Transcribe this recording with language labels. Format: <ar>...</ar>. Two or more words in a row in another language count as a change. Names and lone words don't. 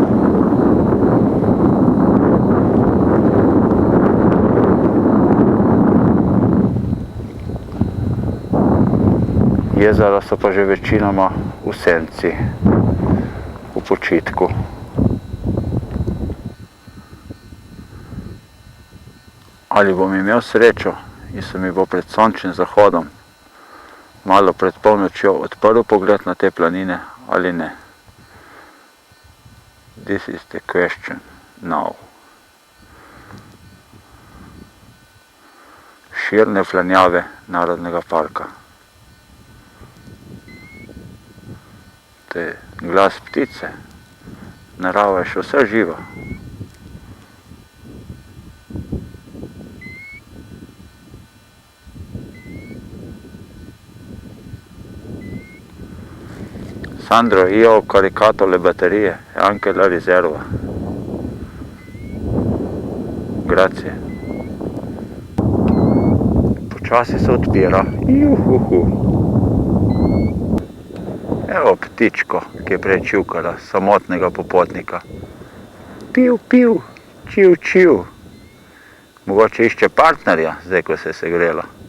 <sl>Jezera so pa že večinoma v senci, v počitku. Ali bom imel srečo in se mi bo pred sončnim zahodom malo pred polnočjo odprl pogled na te planine ali ne?</sl> <en>This is the question now.</en> <sl>Širne flanjave Narodnega parka. To je glas ptice. Narava je še vse živa.</sl> <it>Sandro, io ho caricato le batterie e anche la riserva. Grazie.</it> <sl>Počasi se odpira. Juhuhu. Evo ptičko, ki je prej čivkala, samotnega popotnika. Piv, piv, čiv, čiv. Mogoče išče partnerja, zdaj ko se je segrela.</sl>